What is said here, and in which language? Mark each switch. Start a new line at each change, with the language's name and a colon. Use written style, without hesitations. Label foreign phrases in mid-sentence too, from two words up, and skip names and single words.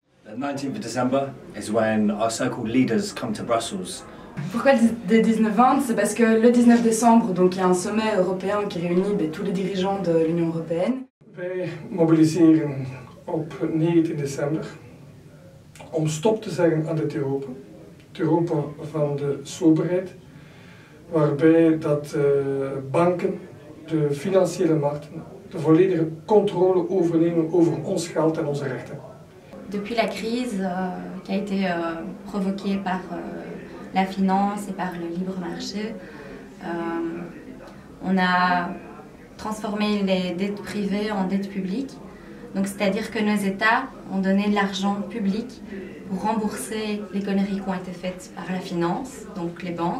English: The 19th of December is when our so-called leaders come to Brussels.
French: Pourquoi le 19-20? C'est parce que le 19 décembre, donc, il y a un sommet européen qui réunit tous les dirigeants de l'Union européenne.
Dutch: Wij mobiliseren op 19 december om stop te zeggen aan dit Europa. Het Europa van de soberheid, waarbij dat banken, de financiële markten, de volledige contrôle overnemen over ons geld en onze rechten.
French: Depuis la crise qui a été provoquée par la finance et par le libre marché, on a transformé les dettes privées en dettes publiques. Donc, c'est-à-dire que nos États ont donné de l'argent public pour rembourser les conneries qui ont été faites par la finance, donc les banques.